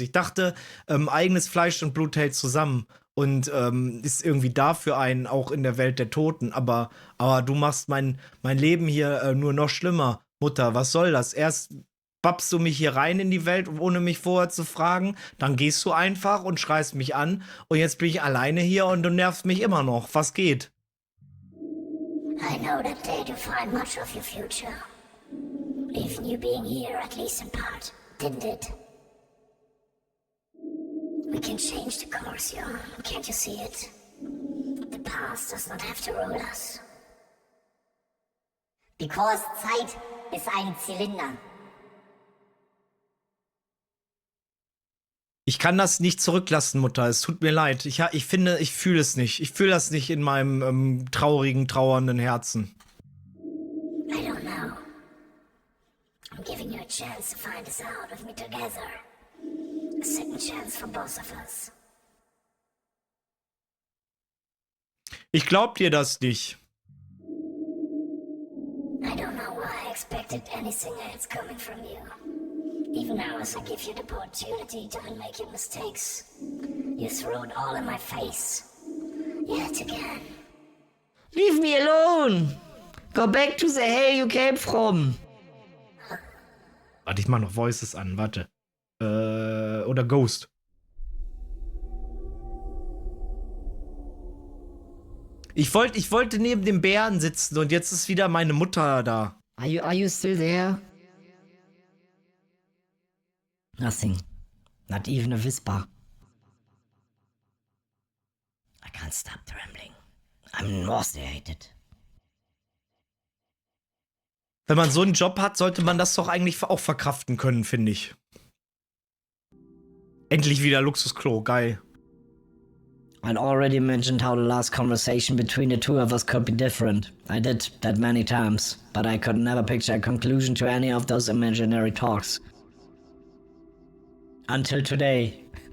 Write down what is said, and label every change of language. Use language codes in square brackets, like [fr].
[de] Ich dachte, eigenes Fleisch und Blut hält zusammen. Und ist irgendwie da für einen, auch in der Welt der Toten. Aber du machst mein Leben hier nur noch schlimmer. Mutter, was soll das? Erst babst du mich hier rein in die Welt, ohne mich vorher zu fragen. Dann gehst du einfach und schreist mich an. Und jetzt bin ich alleine hier und du nervst mich immer noch. Was geht? [en] I know that day defined much of your future. Even you being here, at least in part, didn't it? We can change the course you're on, can't you see it? The past does not have to rule us. Because [de] Zeit ist ein Zylinder. Ich kann das nicht zurücklassen, Mutter. Es tut mir leid. Ich finde, ich fühle es nicht. Ich fühle das nicht in meinem traurigen, trauernden Herzen. [en] I don't know. I'm giving you a chance to find this out with me together. A second chance for both of us. [de] Ich glaub dir das nicht. [en] I don't know why I expected anything else coming from you. Even now, as I give you the opportunity to unmake your mistakes, you throw it all in my face. Yet again. Leave me alone! Go back to the hell you came from! [de] Warte, ich mach noch Voices an, warte. Oder Ghost. Ich wollte neben dem Bären sitzen und jetzt ist wieder meine Mutter da. [en] Are you still there? Nothing. Not even a whisper. I can't stop trembling. I'm nauseated. [de] Wenn man so einen Job hat, sollte man das doch eigentlich auch verkraften können, finde ich. Endlich wieder Luxusklo, geil. [en] I'd already mentioned how the last conversation between the two of us could be different. I did that many times, but I could never picture a conclusion to any of those imaginary talks. Until today.